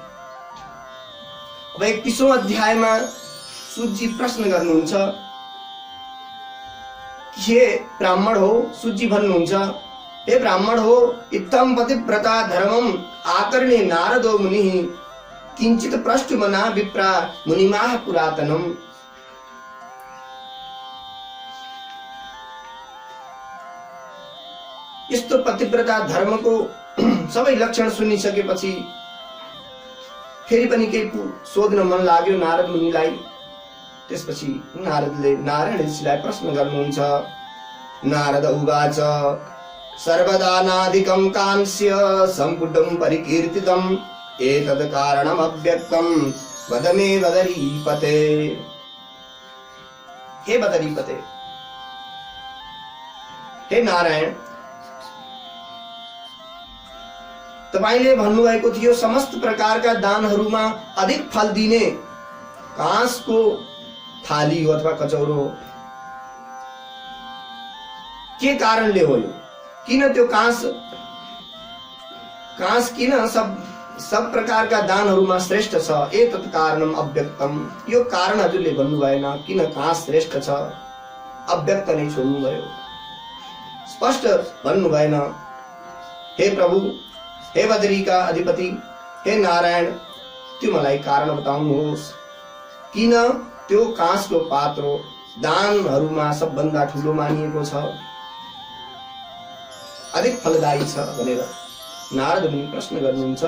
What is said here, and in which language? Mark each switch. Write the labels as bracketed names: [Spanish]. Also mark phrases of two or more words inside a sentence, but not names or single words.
[Nepali] अब 31औं अध्यायमा सूतजी प्रश्न गर्नुहुन्छ। हे ब्राह्मण हो, सूतजी भन्नुहुन्छ, हे ब्राह्मण हो, [Sanskrit] इत्थं पतिव्रता धर्मम आकर्णे नारदो मुनिः किंचित पृष्ठमना विप्रा मुनिमाः पुरातनम। [Nepali] यस्तो पतिव्रता धर्मको सबै लक्षण सुनिसकेपछि फेरि पनि केही सोध्न मन लाग्यो नारद मुनिलाई। त्यसपछि नारदले नारायण ऋषिलाई प्रश्न गर्नुहुन्छ। [Sanskrit] नारद उवाच सर्वदानाधिकं कांस्य सम्पुटं परिकीर्तितम् एतद् कारणम् अव्यक्तं वद मे वदरीपते। [Nepali] हे वदरीपते, हे नारायण, तपाईले भन्नुभएको थियो समस्त प्रकारका दानहरूमा अधिक फल दिने काँसको थाली हो अथवा कचौरो हो। के कारणले हो यो? किन त्यो काँस किन सब प्रकारका दानहरूमा श्रेष्ठ छ? [Sanskrit] एतत् कारणम् अव्यक्तम, [Nepali] यो कारण हजुरले भन्नु भएन। किन काँस श्रेष्ठ छ? अव्यक्त नै छोड्नु भयो, स्पष्ट भन्नु भएन। हे प्रभु, हे बदरीका अधिपति, हे नारायण, त्यो मलाई कारण बताउनुहोस्। किन त्यो काँसको पात्रो दानहरूमा सबभन्दा ठुलो मानिएको छ, अधिक फलदायी छ भनेर नारद मुनि प्रश्न गर्नुहुन्छ।